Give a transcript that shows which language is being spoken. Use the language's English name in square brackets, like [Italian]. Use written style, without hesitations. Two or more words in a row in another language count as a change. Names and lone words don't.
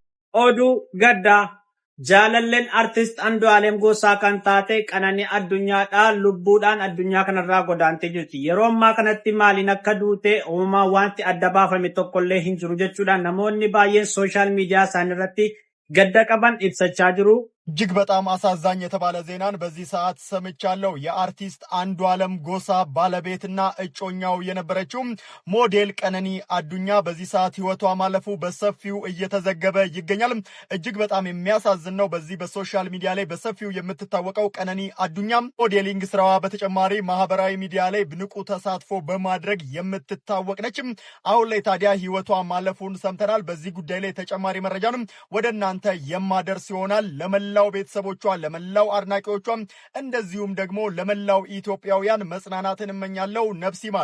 [Oromo] Oduu gaddaa jaalalleen artist Andu'aalem Gosaa kan taate Qananii Addunyaadhaan lubbuudhaan addunyaa kanarraa godaantee jirti. Yeroo ammaa kanatti maaliin akka duute uumamaan wanti adda baafame tokkollee hin jiru jechuudhaan namoonni baay'een sooshaal miidiyaa isaanii irratti gadda qaban ibsachaa jiru. [Amharic] እጅግ በጣም አሳዛኝ የተባለ ዜናን በዚህ ሰዓት ሰምቻለሁ። የአርቲስት አንዱዓለም ጎሳ ባለቤትና እጮኛው የነበረችው ሞዴል ቀነኒ አዱኛ በዚህ ሰዓት ህይወቷ ማለፉ በሰፊው እየተዘገበ ይገኛል። እጅግ በጣም የሚያሳዝን ነው። በዚህ በሶሻል ሚዲያ ላይ በሰፊው የምትታወቀው ቀነኒ አዱኛ ሞዴሊንግ ስራዋ በተጨማሪ ማህበራዊ ሚዲያ ላይ ንቁ ተሳትፎ በማድረግ የምትታወቅ ነች። አሁን ላይ ታዲያ ህይወቷ ማለፉን ሰምተናል። በዚህ ጉዳይ ላይ ተጨማሪ መረጃንም ወደ እናንተ የማደርስ ይሆናል። ለመላው ቤተሰቦቿ ለመላው አድናቂዎቿ እንደዚሁም ደግሞ ለመላው ኢትዮጵያውያን መጽናናትን እመኛለሁ። ነፍስ ይማር።